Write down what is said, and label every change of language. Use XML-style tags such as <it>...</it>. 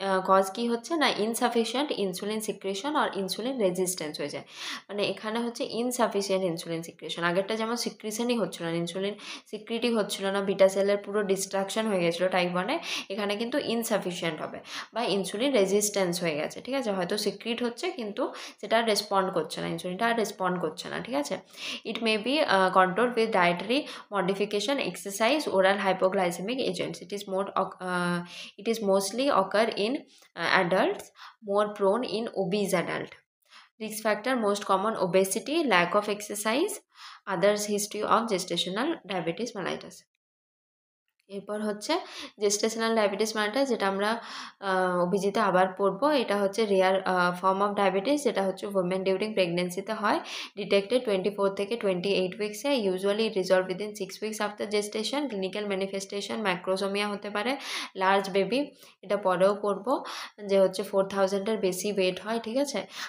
<bn>Cause কি হচ্ছে না, ইনসাফিসিয়েন্ট ইনসুলিন সিক্রেশন আর ইনসুলিন রেজিস্ট্যান্স হয়ে যায়, মানে এখানে হচ্ছে ইনসাফিসিয়েন্ট ইনসুলিন সিক্রেশন, আগেরটা যেমন সিক্রেশনই হচ্ছিল না, ইনসুলিন সিক্রিটই হচ্ছিল না, বিটা সেলের পুরো ডিস্ট্রাকশন হয়ে গেছিলো টাইপ 1-এ, এখানে কিন্তু ইনসাফিসিয়েন্ট হবে বা ইনসুলিন রেজিস্ট্যান্স হয়ে গেছে, ঠিক আছে। হয়তো সিক্রিট হচ্ছে কিন্তু সেটা রেসপন্ড করছে না, ইনসুলিনটা আর রেসপন্ড করছে না, ঠিক আছে।</bn> <en>It may be control with dietary modification, exercise, oral hypoglycemic agents. It is mostly occur in adults, more prone in obese adult. Risk factor most common obesity, lack of exercise, others history of gestational diabetes mellitus।</en> <bn>এরপর হচ্ছে gestational diabetes mellitus, যেটা আমরা অভিজিতে আবার পড়বো। এটা হচ্ছে rare form of diabetes, যেটা হচ্ছে ওমেন ডিউরিং প্রেগনেন্সিতে হয়, ডিটেক্টেড 24 থেকে 28 উইক্সে, usually resolve within 6 weeks after gestation. Clinical manifestation ম্যাক্রোসোমিয়া হতে পারে, লার্জ বেবি, এটা পরেও পড়বো, যে হচ্ছে 4000-এর বেশি ওয়েট হয়, ঠিক আছে।</bn>